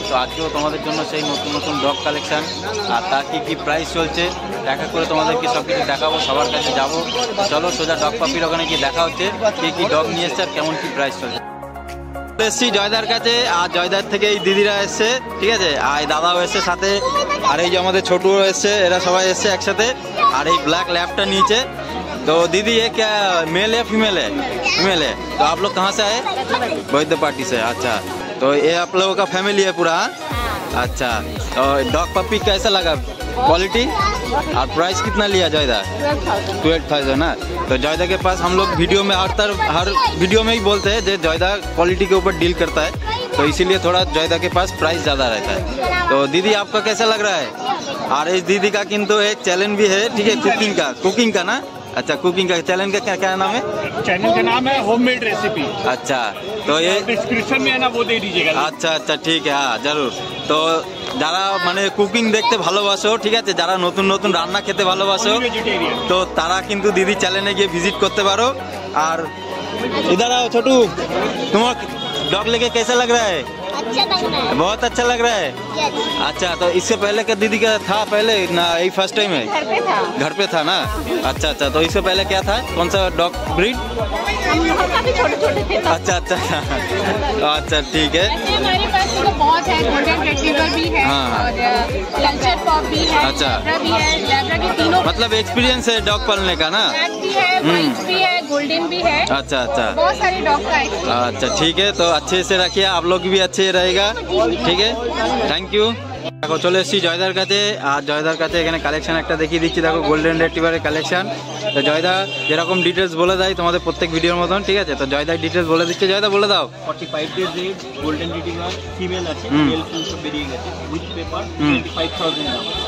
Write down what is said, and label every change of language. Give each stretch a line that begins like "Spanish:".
Bangla: তো আজকেও তোমাদের জন্য সেই নতুন নতুন ডগ কালেকশান আর তার কী প্রাইস চলছে দেখা করে তোমাদেরকে সব কিছু দেখাবো, সবার কাছে যাবো। চলো সোজা ডগ পাপির ওখানে গিয়ে দেখা হচ্ছে কী ডগ নিয়ে এসছে আর কেমন কী প্রাইস চলছে। এসছি জয়দার কাছে, আর জয়দার থেকে এই দিদিরা এসছে, ঠিক আছে, আর এই দাদাও এসছে সাথে, আর এই যে আমাদের ছোটুও এসছে, এরা সবাই এসছে একসাথে। আর এই ব্লैक लैपটা नीचे।
Hindi: तो दीदी ये क्या मेल है फीमेल है? फीमेल है। तो आप लोग कहाँ से आए? वैद्य पार्टी से। अच्छा, तो ये आप लोगों का फैमिली है पूरा? अच्छा, तो डॉग पपी कैसा लगा? क्वालिटी और प्राइस कितना लिया जयदा? 12,000 ना। तो जयदा के पास हम लोग वीडियो में हर वीडियो में ही बोलते हैं जो जयदा क्वालिटी के ऊपर डील करता है, तो इसीलिए थोड़ा जयदा के पास प्राइस ज़्यादा रहता है। तो दीदी आपका कैसा लग रहा है? और इस दीदी का किंतु एक चैलेंज भी है, ठीक है, कुकिंग का ना। अच्छा, कुकिंग का चैनल का क्या नाम है? चैनल का नाम है होममेड रेसिपी। अच्छा, तो ये डिस्क्रिप्शन में है ना, वो दे दीजिएगा। अच्छा अच्छा, ठीक है, हाँ जरूर।
Bangla: तो যারা মানে কুকিং দেখতে ভালোবাসো, ঠিক আছে, যারা নতুন নতুন রান্না খেতে ভালোবাসো, তো তারা কিন্তু দিদি চ্যানেলে গিয়ে ভিজিট করতে পারো।
Hindi: আর इधर आओ छोटू, तुम्हारा डॉग लेके कैसा लग रहा है? अच्छा लग रहा है, बहुत अच्छा लग रहा है। अच्छा, तो इससे पहले क्या दीदी का था पहले ना? यही फर्स्ट टाइम है? घर पे था ना। अच्छा अच्छा, तो इससे पहले क्या था, कौन सा डॉग ब्रीड? हम लोग काफी छोटे-छोटे थे। अच्छा अच्छा अच्छा, ठीक है। हमारे पास तो बहुत है, गोल्डन रिट्रीवर भी है और कल्चर पॉप भी है, अच्छा, लैब्रा भी है, लैब्रा के तीनों मतलब एक्सपीरियंस है डॉग पालने का ना? ब्लैक भी है, व्हाइट भी है, गोल्डन भी है। अच्छा अच्छा, बहुत सारे डॉग का है। अच्छा ठीक है, तो अच्छे से रखिए, आप लोग भी अच्छे रहेगा,
Bangla: ঠিক আছে, থ্যাংক ইউ। দেখো চলে এসেছি জয়দার কাছে, আর জয়দার কাছে এখানে কালেকশন একটা দেখিয়ে দিচ্ছি। দেখো গোল্ডেন রিট্রিভারের কালেকশন। তো জয়দা যেরকম ডিটেলস বলে দেয় তোমাদের প্রত্যেক ভিডিওর মতন, ঠিক আছে, তো জয়দার ডিটেলস বলে দিচ্ছে। জয়দা বলে দাও। 45 days age, golden retriever, female আছে, মেল ফুল সব বেরিয়ে গেছে, উইথ পেপার, 25,000 দাম।